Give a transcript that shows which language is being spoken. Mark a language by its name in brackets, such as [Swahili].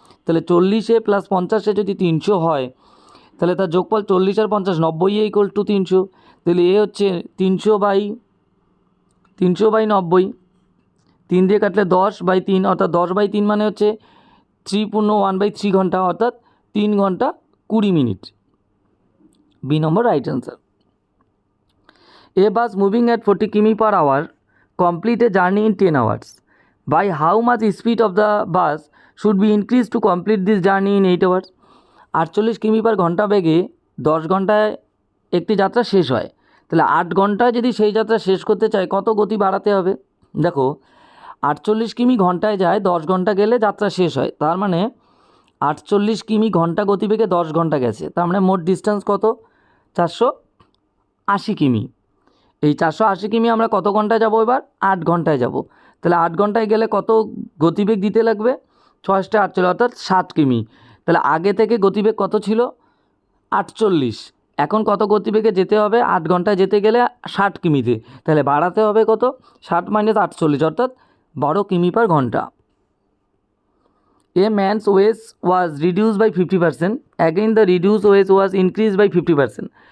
[Bangla] তাহলে 40-এ প্লাস 50-এ যদি 300 হয়, তাহলে তার যোগফল 40 আর 50 90 ইকুয়াল টু 300। তাহলে এ হচ্ছে 300 বাই 90, 3 দিয়ে কাটলে 10/3, অর্থাৎ 10/3 মানে হচ্ছে 3 পূর্ণ 1/3 ঘন্টা, অর্থাৎ 3 ঘন্টা 20 minute. B number right answer. [English] A bus moving at 40 km per hour complete a journey in 10 hours. By how much speed of the bus should be increased to complete this journey in 8 hours? [Bangla] 48 কিমি পার ঘন্টা বেগে 10 ঘন্টায় একটি যাত্রা শেষ হয়। তাহলে 8 ঘন্টায় যদি সেই যাত্রা শেষ করতে চায় কত গতি বাড়াতে হবে? দেখো 48 কিমি ঘন্টায় যায়, 10 ঘন্টা গেলে যাত্রা শেষ হয়, তার মানে 48 কিমি ঘন্টা গতিবেগে 10 ঘন্টা গেছে, তার মানে মোট ডিস্টেন্স কত? 480 কিমি। এই 480 কিমি আমরা কত ঘন্টায় যাব? এবার 8 ঘন্টায় যাব। তাহলে 8 ঘন্টায় গেলে কত গতিবেগ দিতে লাগবে? 6 × 8 অর্থাৎ 60 কিমি। তাহলে আগে থেকে গতিবেগ কত ছিল? 48। এখন কত গতিবেগে যেতে হবে? 8 ঘন্টায় যেতে গেলে 60 কিমিতে, তাহলে বাড়াতে হবে কত? 60 - 48 অর্থাৎ 12 কিমি পার ঘন্টা। [English] A man's weight was reduced by 50%. Again the reduced weight was increased by 50%.